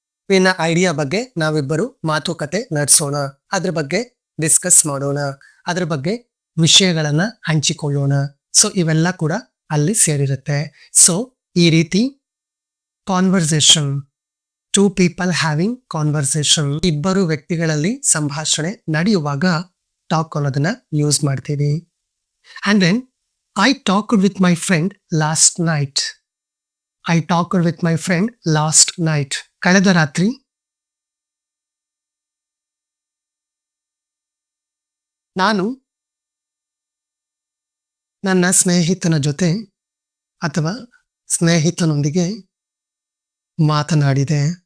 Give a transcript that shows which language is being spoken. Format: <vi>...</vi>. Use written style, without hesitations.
<kn>ನಿನ್ನ ಐಡಿಯಾ ಬಗ್ಗೆ ನಾವಿಬ್ಬರು ಮಾತುಕತೆ ನಡೆಸೋಣ, ಅದ್ರ ಬಗ್ಗೆ ಡಿಸ್ಕಸ್ ಮಾಡೋಣ, ಅದ್ರ ಬಗ್ಗೆ ವಿಷಯಗಳನ್ನ ಹಂಚಿಕೊಳ್ಳೋಣ. ಸೊ ಇವೆಲ್ಲ ಕೂಡ ಅಲ್ಲಿ ಸೇರಿರುತ್ತೆ. ಸೊ ಈ ರೀತಿ conversation,</kn> <en>two people having conversation,</en> <kn>ಇಬ್ಬರು ವ್ಯಕ್ತಿಗಳಲ್ಲಿ ಸಂಭಾಷಣೆ ನಡೆಯುವಾಗ ಟಾಕ್ ಅನ್ನೋದನ್ನ ಯೂಸ್ ಮಾಡ್ತೀವಿ.</kn> <en>And then I talked with my friend last night. I talked with my friend last night.</en> <kn>ಕಳೆದ ರಾತ್ರಿ ನಾನು ನನ್ನ ಸ್ನೇಹಿತನ ಜೊತೆ ಅಥವಾ ಸ್ನೇಹಿತನೊಂದಿಗೆ ಮಾತನಾಡಿದೆ.</kn>